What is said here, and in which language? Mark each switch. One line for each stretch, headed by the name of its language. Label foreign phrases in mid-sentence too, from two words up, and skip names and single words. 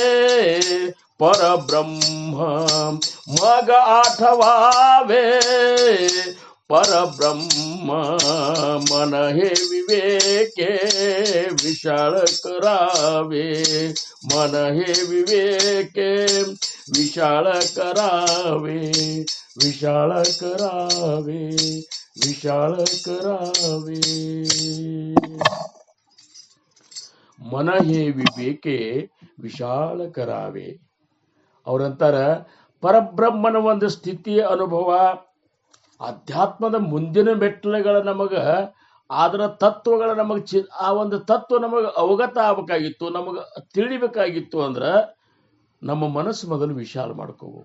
Marathi: परब्रह्म, मग आठवावे परब्रह्म, मन हे विवेके विशाळ करावे, मन हे विवेके विशाळ करावे, विशाळ करावे, विशाळ करावे. मन हे विवेके विशाल करावे.
Kannada: ಅವರಂತಾರ ಪರಬ್ರಹ್ಮನ ಒಂದು ಸ್ಥಿತಿಯ ಅನುಭವ, ಅಧ್ಯಾತ್ಮದ ಮುಂದಿನ ಮೆಟ್ಟಲುಗಳ ನಮಗ ಅದರ ತತ್ವಗಳ ನಮಗೆ ಆ ಒಂದು ತತ್ವ ನಮಗೆ ಅವಗತ ಆಗಬೇಕಾಗಿತ್ತು, ನಮಗೆ ತಿಳಿಬೇಕಾಗಿತ್ತು ಅಂದ್ರೆ ನಮ್ಮ ಮನಸ್ಸು ಮೊದಲು ವಿಶಾಲ ಮಾಡ್ಕೋಬೇಕು.